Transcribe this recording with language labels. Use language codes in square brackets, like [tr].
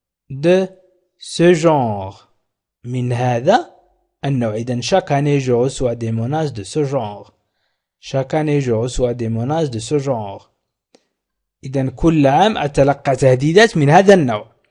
[fr] de ce genre [ar] من هذا النوع. إذن [fr] chaque année je reçois des menaces de ce genre. chaque année je reçois des menaces de ce genre. [ar] إذن كل عام أتلقى تهديدات من هذا النوع.